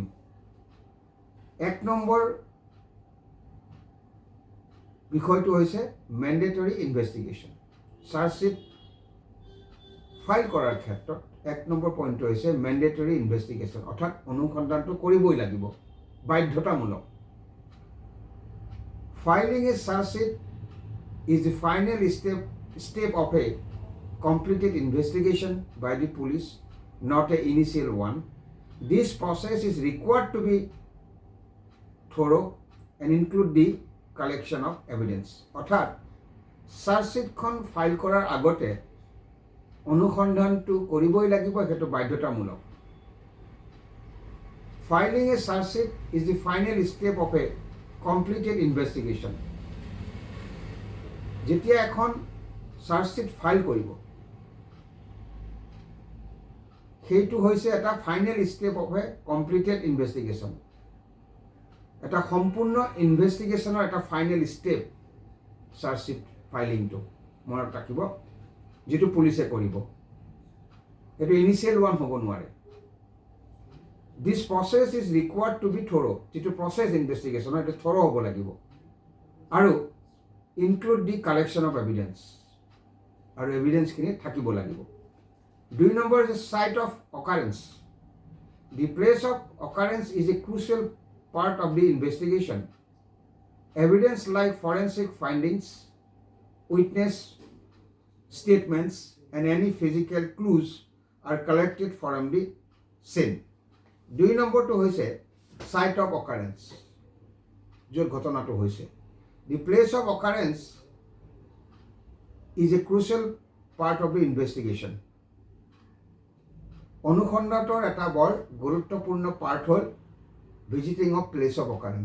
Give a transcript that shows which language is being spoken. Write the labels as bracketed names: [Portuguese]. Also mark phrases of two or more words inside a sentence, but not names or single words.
[Assamese] 1 নম্বৰ বিষয়টো হৈছে [English] mandatory investigation. [Assamese] চাৰ্জশ্বিট ফাইল কৰাৰ ক্ষেত্ৰত 1 নম্বৰ পইণ্টটো হৈছে [English] mandatory investigation, [Assamese] অৰ্থাৎ অনুসন্ধানটো কৰিবই লাগিব, বাধ্যতামূলক। [English] Filing a charge sheet is the final step of a completed investigation by the police, not an initial one. This process is required to be thorough and include the collection of evidence. [Assamese] অৰ্থাৎ চাৰ্জশ্বিটখন ফাইল কৰাৰ আগতে অনুসন্ধানটো কৰিবই লাগিব, সেইটো বাধ্যতামূলক। [English] Filing a charge sheet is the final step of a completed investigation. [Assamese] যেতিয়া এখন চাৰ্জশ্বিট ফাইল কৰিব, সেইটো হৈছে এটা [English] final step of a completed investigation, [Assamese] এটা সম্পূৰ্ণ ইনভেষ্টিগেশ্যনৰ এটা [English] final step [Assamese] চাৰ্জশ্বিট ফাইলিংটো মনত ৰাখিব, যিটো পুলিচে কৰিব। [English] সেইটো initial one [Assamese] হ'ব নোৱাৰে। [English] This process is required to be thorough, [Assamese] যিটো প্ৰচেছ ইনভেষ্টিগেশ্যনৰ এইটো থৰ' হ'ব লাগিব, আৰু [English] include the collection of evidence, [Assamese] আৰু এভিডেঞ্চখিনি থাকিব লাগিব। [English] 2 নম্বৰ is site of occurrence. The place of occurrence is a crucial part of the investigation. Evidence like forensic findings, witness statements, and any physical clues are collected from the scene. [Assamese] 2 নম্বৰটো হৈছে [English] site of occurrence, [Assamese] য'ত ঘটনাটো হৈছে। [English] The place of occurrence is a crucial part of the investigation. [Assamese] অনুসন্ধানৰ এটা বৰ গুৰুত্বপূৰ্ণ পাৰ্ট হ'ল [English] visiting of place of occurrence.